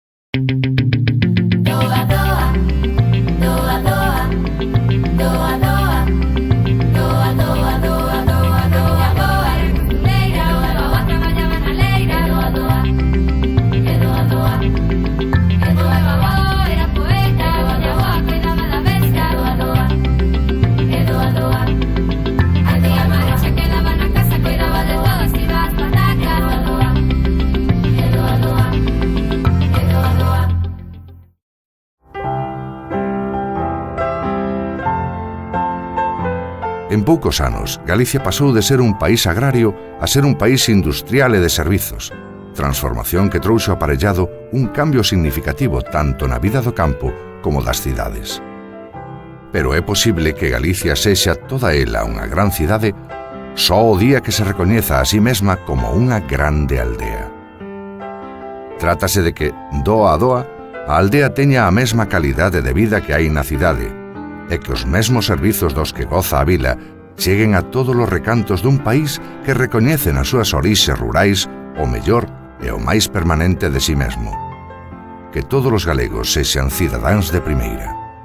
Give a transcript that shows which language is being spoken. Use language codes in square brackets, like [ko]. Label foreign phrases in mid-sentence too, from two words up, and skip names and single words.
[gl] Doa, doa, doa, doa, doa, doa, doa, doa, doa, doa, doa, doa, leira, doa, traballaba na leira, doa, doa, e doa, doa, e doa, babó, era poeta, doña boa, cuidaba da bestia, doa, doa, e doa, doa, a tía Mari se quedaba na casa, cuidaba de todos, iba ás patacas, doa, doa, e doa, doa, e doa, doa. En poucos anos, Galicia pasou de ser un país agrario a ser un país industrial e de servizos, transformación que trouxo aparellado un cambio significativo tanto na vida do campo como das cidades. Pero é posible que Galicia sexa toda ela unha gran cidade só o día que se recoñeza a sí mesma como unha grande aldea. Trátase de que, doa a doa, a aldea teña a mesma calidade de vida que hai na cidade, e que os mesmos servizos dos que goza a vila cheguen a todos os recantos dun país que recoñece nas súas orixes rurais o mellor e o máis permanente de si mesmo. Que todos os galegos sexan cidadáns de primeira.